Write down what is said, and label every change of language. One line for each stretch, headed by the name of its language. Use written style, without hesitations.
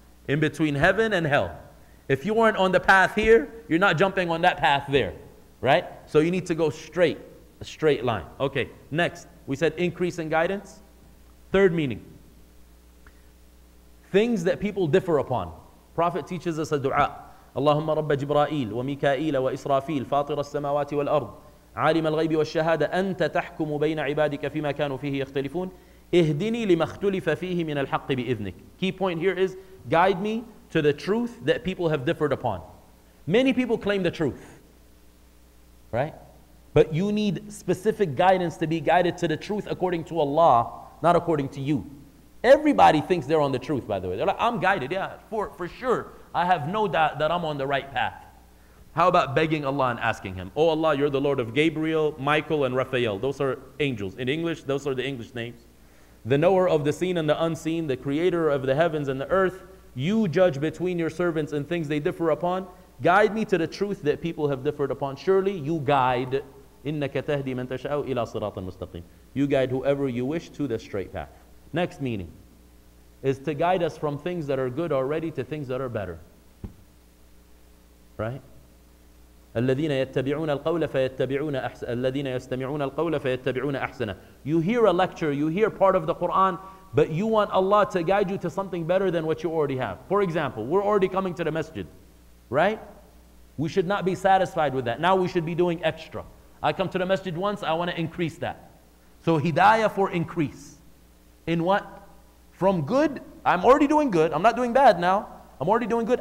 English: In between heaven and hell. If you weren't on the path here, you're not jumping on that path there, right? So you need to go straight, a straight line. Okay, next, we said increase in guidance. Third meaning, things that people differ upon. Prophet teaches us a dua.
Arabic: Allahumma rabba Jibra'il wa Mika'il wa Israfil, fatir as-samawati wal-ard, عالم الغيب والشهادة أنت تحكم بين عبادك فيما كانوا فيه يختلفون اهدني لما اختلف فيه من الحق بإذنك.
English: Key point here is guide me to the truth that people have differed upon. Many people claim the truth, right? But you need specific guidance to be guided to the truth according to Allah, not according to you. Everybody thinks they're on the truth, by the way. They're like, I'm guided, yeah, for sure. I have no doubt that I'm on the right path. How about begging Allah and asking Him, oh Allah, you're the Lord of Gabriel, Michael, and Raphael. Those are angels. In English, those are the English names. The knower of the seen and the unseen, the creator of the heavens and the earth. You judge between your servants and things they differ upon. Guide me to the truth that people have differed upon. Surely you guide.
Arabic: إِنَّكَ تَهْدِي مَن تَشَاءُ إِلَى صِرَاطٍ مُسْتَقِيمٍ.
English: You guide whoever you wish to the straight path. Next meaning is to guide us from things that are good already to things that are better. Right?
Arabic: الذين يتبعون القول فيتبعون أحسن الذين يستمعون القول فيتبعون أحسنه.
English: You hear a lecture, you hear part of the Quran, but you want Allah to guide you to something better than what you already have. For example, we're already coming to the masjid, right? We should not be satisfied with that. Now we should be doing extra. I come to the masjid once, I want to increase that. So hidayah for increase. In what? From good, I'm already doing good. I'm not doing bad now. I'm already doing good.